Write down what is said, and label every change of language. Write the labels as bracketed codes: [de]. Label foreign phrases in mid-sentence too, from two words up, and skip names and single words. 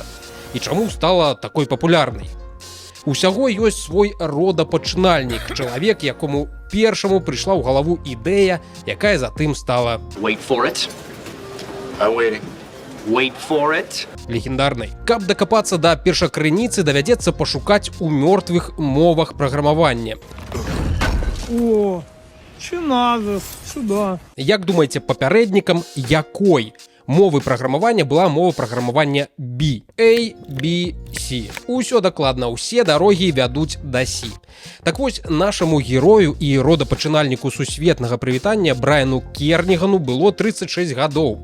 [be] І чаму стала такой папулярнай? Усяго ёсць свой родапачынальнік, чалавек, якому першаму прыйшла ў галаву ідэя, якая затым стала легендарнай. Каб дакапацца да першакрыніцы, давядзецца пашукаць у мёртвых мовах праграмавання. [ru] О, чи надо сюда. [be] Як думаеце, папярэднікам якой мовы праграмавання была мова праграмавання B? A, B, C. Усё дакладна, усе дарогі вядуць да C. Так вось, нашаму герою і родапачынальніку сусветнага прывітання Брайану Кернігану было 36 гадоў.